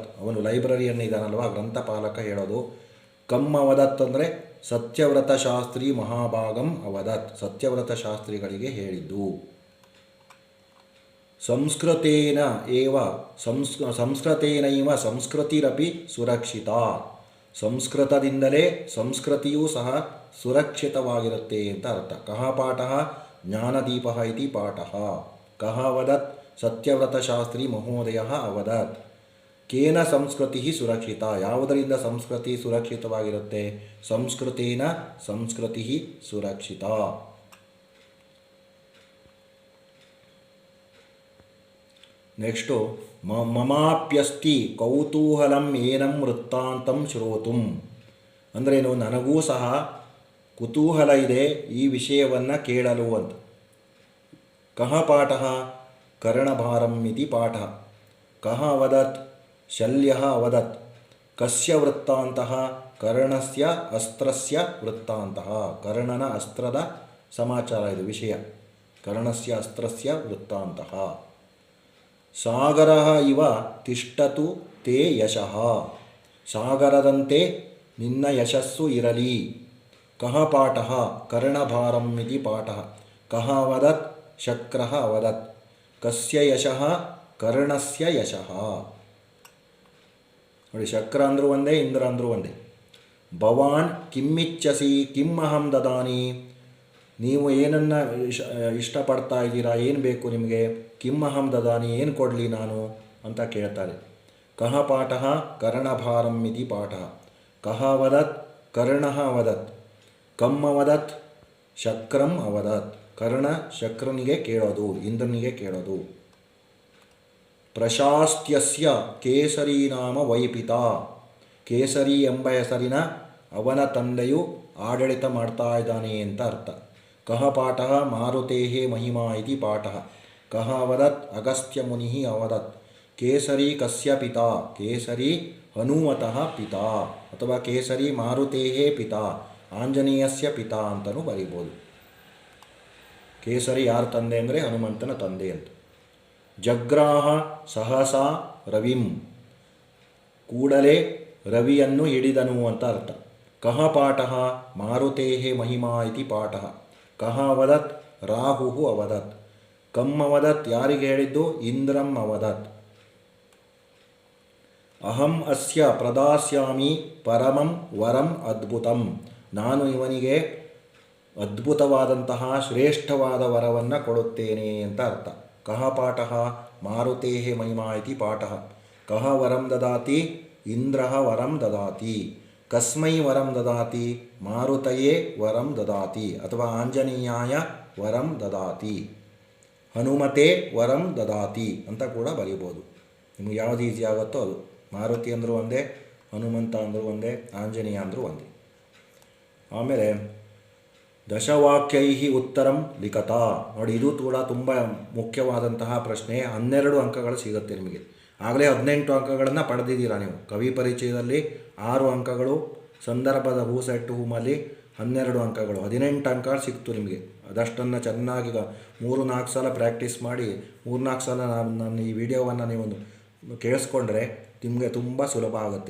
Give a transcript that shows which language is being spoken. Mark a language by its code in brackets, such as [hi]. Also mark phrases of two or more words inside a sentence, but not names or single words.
[kn] ಅವನು ಲೈಬ್ರರಿಯನ್ನಿದ್ದಾನಲ್ವ, ಗ್ರಂಥಪಾಲಕ ಹೇಳೋದು. [sa] ಕಮ್ ಅವದತ್ [kn] ಅಂದರೆ [sa] ಸತ್ಯವ್ರತ ಶಾಸ್ತ್ರಿ ಮಹಾಭಾಗಂ ಅವದತ್. [kn] ಸತ್ಯವ್ರತ ಶಾಸ್ತ್ರಿಗಳಿಗೆ ಹೇಳಿದ್ದು. [sa] ಸಂಸ್ಕೃತೇನೈವ ಸಂಸ್ಕೃತಿರಪಿ ಸುರಕ್ಷಿತಾ. [kn] ಸಂಸ್ಕೃತದಿಂದಲೇ ಸಂಸ್ಕೃತಿಯೂ ಸಹ ಸುರಕ್ಷಿತವಾಗಿರುತ್ತೆ ಅಂತ ಅರ್ಥ. [sa] ಕಹ ಪಾಠಃ ಜ್ಞಾನದೀಪ ಇತಿ ಪಾಠಃ. ಕಹ ಅವದತ್ ಸತ್ಯವ್ರತ ಶಾಸ್ತ್ರಿ ಮಹೋದಯ ಅವದತ್. ಕೇನ ಸಂಸ್ಕೃತಿ ಸುರಕ್ಷಿತ. [kn] ಯಾವುದರಿಂದ ಸಂಸ್ಕೃತಿ ಸುರಕ್ಷಿತವಾಗಿರುತ್ತೆ? [sa] ಸಂಸ್ಕೃತೇನ ಸಂಸ್ಕೃತಿ ಸುರಕ್ಷಿತ. ನೆಕ್ಸ್ಟು ಮಮಾಪ್ಯಸ್ತಿ ಕೌತೂಹಲಂ ಏನಂ ವೃತ್ತಾಂತಂ ಶ್ರೋತುಂ. [kn] ಅಂದ್ರೇನು? ನನಗೂ ಸಹ ಕುತೂಹಲ ಇದೆ ಈ ವಿಷಯವನ್ನು ಕೇಳಲು ಅಂತ. [sa] ಕಹ ಪಾಠಃ ಕರ್ಣಭಾರಂ ಇತಿ ಪಾಠ. ಕಹ ಅವದತ್ ಶಲ್ಯಃ ಅವದತ್. ಕಸ್ಯ ವೃತ್ತಾಂತಃ? ಕರ್ಣಸ್ಯ ಅಸ್ತ್ರಸ್ಯ ವೃತ್ತಾಂತಃ. [kn] ಕರ್ಣನ ಅಸ್ತ್ರದ ಸಮಾಚಾರ ಇದು ವಿಷಯ. [sa] ಕರ್ಣಸ್ಯ ಅಸ್ತ್ರಸ್ಯ ವೃತ್ತಾಂತಃ. ಸಾಗರಃ ಇವ ತಿಷ್ಠತು ತೇ ಯಶಃ. [kn] ಸಾಗರದಂತೆ ನಿನ್ನ ಯಶಸ್ಸು ಇರಲಿ. [sa] ಕಹ ಪಾಠಃ ಕರ್ಣಭಾರಂ ಇತಿ ಪಾಠಃ. ಕಹ ಅವದತ್ ಶಕ್ರಃ ಅವದತ್. ಕಸ್ಯ ಯಶಃ? ಕರ್ಣಸ್ಯ ಯಶಃ. [kn] ನೋಡಿ, ಶಕ್ರ ಅಂದರೂ ಒಂದೇ, ಇಂದ್ರ ಅಂದರೂ ಒಂದೇ. [sa] ಭವಾನ್ ಕಿಮ್ಮಿಚ್ಛಸಿ ಕಿಮ್ಮಹಂ ದದಾನಿ, [kn] ನೀವು ಏನನ್ನು ಇಷ್ಟಪಡ್ತಾ ಇದ್ದೀರಾ, ಏನು ಬೇಕು ನಿಮಗೆ, [sa] ಕಿಮ್ಮಹಂ ದದಾನಿ, [kn] ಏನು ಕೊಡಲಿ ನಾನು ಅಂತ ಕೇಳ್ತಾರೆ. [sa] ಕಹ ಪಾಠ ಕರ್ಣಭಾರಂ ಇತಿ ಪಾಠ. ಕಹ ಅವದತ್ ಕರ್ಣಃ ಅವದತ್. ಕಮ್ ಅವದತ್ ಶಕ್ರಂ ಅವದತ್. [kn] ಕರ್ಣ ಶಕ್ರನಿಗೆ ಕೇಳೋದು, ಇಂದ್ರನಿಗೆ ಕೇಳೋದು. [sa] ಪ್ರಶಾಸ್ತ್ಯಸ್ಯ ಕೇಸರಿ ನಾಮ ವೈಪಿತ, [kn] ಕೇಸರಿ ಎಂಬ ಹೆಸರಿನ ಅವನ ತಂದೆಯು ಆಡಳಿತ ಮಾಡ್ತಾ ಇದ್ದಾನೆ ಅಂತ ಅರ್ಥ. [sa] ಕಹ ಪಾಠ ಮಾರುತೇ ಮಹಿಮಾ ಇತಿ ಪಾಠ. ಕಹ ಅವದತ್ ಅಗಸ್ತ್ಯ ಮುನಿ ಅವದತ್. ಕೇಸರಿ ಕಸ್ಯ ಪಿತಾ, ಕೇಸರಿ ಹನುಮತಃ ಪಿತಾ, ಅಥವಾ ಕೇಸರಿ ಮಾರುತೇ ಪಿತಾ, ಆಂಜನೇಯಸ್ಯ ಪಿತಾ [kn] ಅಂತಲೂ ಬರೀಬೋದು. ಕೇಸರಿ ಯಾರ ತಂದೆ ಅಂದರೆ ಹನುಮಂತನ ತಂದೆ ಅಂತ. [sa] ಜಗ್ರಾಹ ಸಹಸಾ ರವಿಂ, [kn] ಕೂಡಲೇ ರವಿಯನ್ನು ಹಿಡಿದನು ಅಂತ ಅರ್ಥ. [sa] ಕಹ ಪಾಠ ಮಾರುತೇ ಮಹಿಮಾ ಇತಿ ಪಾಠ. ಕಹ ಅವದತ್ ರಾಹು ಅವದತ್. ಕಮ್ ಅವದತ್ [kn] ಯಾರಿಗೆ ಹೇಳಿದ್ದು, [sa] ಇಂದ್ರಂ ಅವದತ್. ಅಹಂ ಅಸ್ಯ ಪ್ರದಾಸ್ಯಾಮಿ ಪರಮಂ ವರಂ ಅದ್ಭುತಂ, [kn] ನಾನು ಇವನಿಗೆ ಅದ್ಭುತವಾದಂತಹ ಶ್ರೇಷ್ಠವಾದ ವರವನ್ನು ಕೊಡುತ್ತೇನೆ ಅಂತ ಅರ್ಥ. [sa] ಕಹ ಪಾಠ ಮಾರುತೇ ಮಹಿಮಾ ಇತಿ ಪಾಠ. ಕಹ ವರಂ ದದಾತಿ, ಇಂದ್ರ ವರಂ ದದಾತಿ. ಕಸ್ಮೈ ವರಂ ದದಾತಿ, ಮಾರುತಯೇ ವರಂ ದದಾತಿ, ಅಥವಾ ಆಂಜನೇಯಾಯ ವರಂ ದದಾತಿ. ಹನುಮತೆ ವರಂ ದದಾತಿ [kn] ಅಂತ ಕೂಡ ಬರೀಬೋದು. ನಿಮ್ಗೆ ಯಾವುದು ಈಸಿ ಆಗುತ್ತೋ ಅದು. ಮಾರುತಿ ಅಂದರೂ ಒಂದೇ, ಹನುಮಂತ ಅಂದರೂ ಒಂದೇ, ಆಂಜನೇಯ ಅಂದರೂ ಒಂದೇ. [sa] ಆಮೇಲೆ ದಶವಾಕ್ಯೈ ಉತ್ತರಂ ಲಿಖತ. [kn] ನೋಡಿ, ಇದು ಕೂಡ ತುಂಬ ಮುಖ್ಯವಾದಂತಹ ಪ್ರಶ್ನೆ. 12 ಅಂಕಗಳು ಸಿಗುತ್ತೆ ನಿಮಗೆ. ಆಗಲೇ 18 ಅಂಕಗಳನ್ನು ಪಡೆದಿದ್ದೀರಾ ನೀವು. ಕವಿ ಪರಿಚಯದಲ್ಲಿ 6 ಅಂಕಗಳು, ಸಂದರ್ಭದ [en] who said [kn] ಹೂಮಲ್ಲಿ 12 ಅಂಕಗಳು, 18 ಅಂಕ ಸಿಕ್ತು ನಿಮಗೆ. ಅದಷ್ಟನ್ನು ಚೆನ್ನಾಗಿ 3-4 ಸಲ ಪ್ರಾಕ್ಟೀಸ್ ಮಾಡಿ, 3-4 ಸಲ ನನ್ನ ಈ ವಿಡಿಯೋವನ್ನು ನೀವು ಕೇಳಿಸ್ಕೊಂಡ್ರೆ ನಿಮಗೆ ತುಂಬ ಸುಲಭ ಆಗುತ್ತೆ.